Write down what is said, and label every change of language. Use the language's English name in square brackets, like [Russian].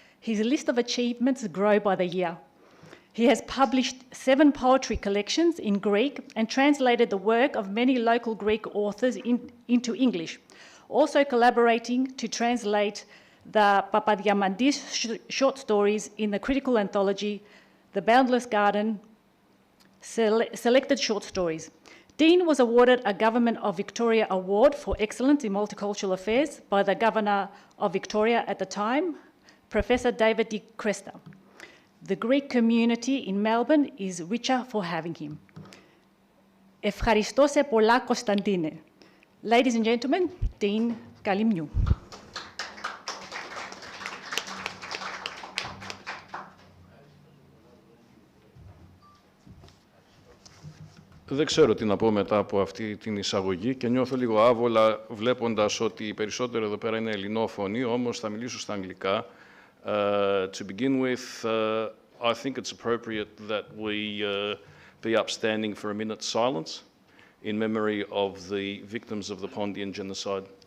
[English] His list of achievements grow by the year. He has published 7 poetry collections in Greek and translated the work of many local Greek authors into English, also collaborating to translate the Papadiamantis short stories in the critical anthology, The Boundless Garden, Selected Short Stories. Dean was awarded a Government of Victoria Award for Excellence in Multicultural Affairs by the Governor of Victoria at the time, Professor David Di Cresta. The Greek community in Melbourne is richer for having him. [Greek] Ευχαριστώ σε πολλά, Κωνσταντίνε. [English] Ladies and gentlemen, Dean Kalimiou. [Greek] Δεν ξέρω τι να πω μετά από αυτή την εισαγωγή και νιώθω λίγο άβολα βλέποντας ότι οι περισσότεροι εδώ πέρα είναι ελληνόφωνοι, όμως θα μιλήσω στα αγγλικά. [English] To begin with, I think it's appropriate that we be upstanding for a minute's silence in memory of the victims of the Pontian genocide.